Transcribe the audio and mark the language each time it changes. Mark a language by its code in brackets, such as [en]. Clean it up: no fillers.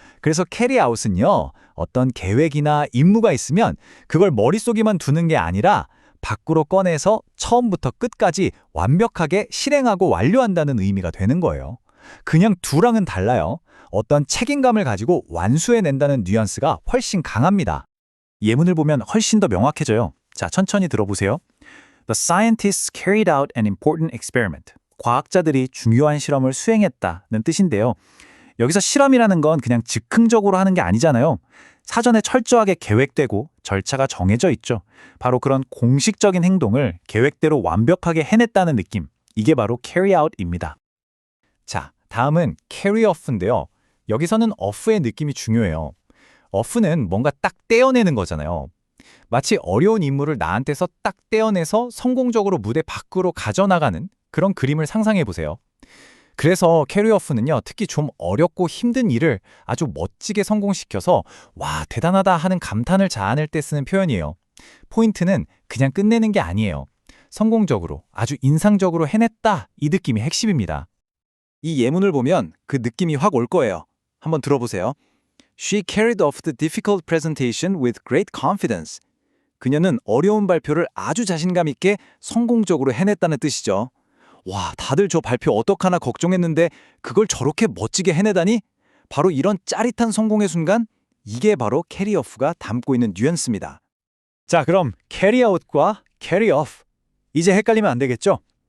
[ko] 그래서 캐리 아웃은요, 어떤 계획이나 임무가 있으면 그걸 머릿속에만 두는 게 아니라 밖으로 꺼내서 처음부터 끝까지 완벽하게 실행하고 완료한다는 의미가 되는 거예요. 그냥 두랑은 달라요. 어떤 책임감을 가지고 완수해낸다는 뉘앙스가 훨씬 강합니다. 예문을 보면 훨씬 더 명확해져요. 자, 천천히 들어보세요. [en] The scientists carried out an important experiment. [ko] 과학자들이 중요한 실험을 수행했다는 뜻인데요. 여기서 실험이라는 건 그냥 즉흥적으로 하는 게 아니잖아요. 사전에 철저하게 계획되고 절차가 정해져 있죠. 바로 그런 공식적인 행동을 계획대로 완벽하게 해냈다는 느낌. 이게 바로 carry out입니다. 자, 다음은 carry off인데요. 여기서는 off의 느낌이 중요해요. off는 뭔가 딱 떼어내는 거잖아요. 마치 어려운 임무를 나한테서 딱 떼어내서 성공적으로 무대 밖으로 가져나가는 그런 그림을 상상해 보세요. 그래서 캐리어프는요, 특히 좀 어렵고 힘든 일을 아주 멋지게 성공시켜서 와, 대단하다 하는 감탄을 자아낼 때 쓰는 표현이에요. 포인트는 그냥 끝내는 게 아니에요. 성공적으로, 아주 인상적으로 해냈다, 이 느낌이 핵심입니다. 이 예문을 보면 그 느낌이 확 올 거예요. 한번 들어보세요. [en] She carried off the difficult presentation with great confidence. [ko] 그녀는 어려운 발표를 아주 자신감 있게 성공적으로 해냈다는 뜻이죠. 와, 다들 저 발표 어떡하나 걱정했는데 그걸 저렇게 멋지게 해내다니? 바로 이런 짜릿한 성공의 순간, 이게 바로 캐리어프가 담고 있는 뉘앙스입니다. 자, 그럼 캐리아웃과 캐리오프. 이제 헷갈리면 안 되겠죠?